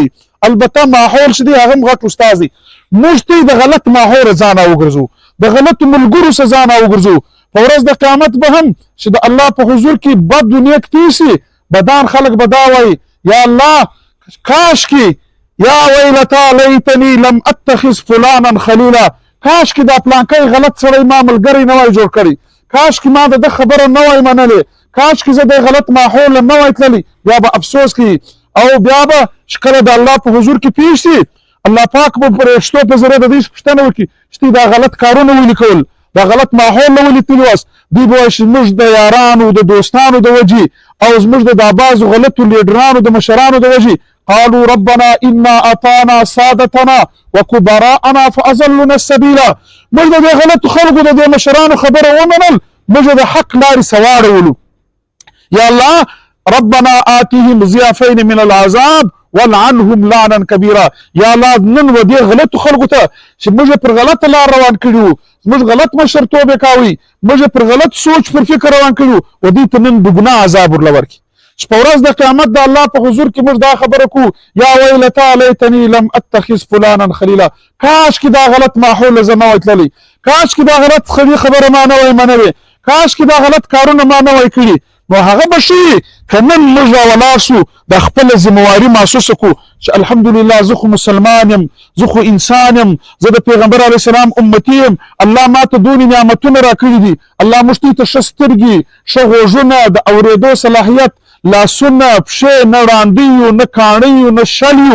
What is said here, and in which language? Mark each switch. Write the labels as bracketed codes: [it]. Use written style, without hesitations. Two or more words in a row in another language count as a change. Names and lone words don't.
[ps] البته ماحول چې دی هغه هم غټ استاد دی، موږ تی د غلط ماحول ځانه وګرځو، د غلطو ملګرو څخه ځانه وګرځو. په ورځ د قیامت به هم چې د الله په حضور کې بد و نیک تېر سي، بدان خلک به دا وایي یا الله کاشکې، [ar] یا ویلتا لیتنی لم اتخذ فلانا خلیلا، [ps] کاشکې دا پلانکی غلط سړی ما ملګری نه وای جوړ کړی، کاشکې ما د ده خبره نه وای منلې، کاشکې زه د غلط ماحول نه وای تللی. بیا به افسوس کوي او بیا به چې کله د الله په حضور کې پیښ سي، الله پاک به فرښتو په ذریعه د دوی پوښتنه وکړي چې دا غلط کارونه ولې کول، دا غلط ماحول نه ولې تللي واست. دوی به وایي چې زموږ د یارانو د دوستانو د وجې او زموږ د دا بعضو غلطو لیډرانو د مشرانو د وجې [ar] قالوا ربنا انا اطعنا سادتنا وكبراءنا فاضلونا السبيل. [ps] موږ د دې غلطو خلکو د دې مشرانو خبره ومنل، موږ د حق لارې سواړولو. [ar] یا الله ربنا آتهم ضعفين من العذاب والعنهم لعنا كبيرا. [ps] یا الله نن و دې غلطو خلکو ته چې موږ پر غلطه لار روان کړي وو، موږ غلط مشرتوب کوي، موږ پر غلط سوچ پر فکر روان کړي وو، و دې ته نن بګناه عذاب ورله ورکړي چې په ورځ د قیامت د الله په حضور کې موږ دا خبره کوو [ar] یا ویلتا لیتنی لم اتخذ فلانا خلیلا، [ps] کاش کې دا غلط ماحول زه نه وای تللی، کاش کې دا غلط خبره ما نه وای منلې، کاش کې دا غلط کارونه ما نه وای کړي. نو هغه به شي که نن موږ راولاړ سو د خپله ذمهواري محسوسه کړو چې الحمدلله زه خو مسلمان یم، زه خو انسان یم، زه د پیغمبر [ar] علیه السلام [ps] امتي یم، الله ما ته دونې نعمتونه راکړي دي، الله موږ ته ښه سترګې، ښه غوږونه، د اورېدو صلاحیت، لاسونه، پښې، نه ړانده یو، نه کاڼه یو، نه شل یو.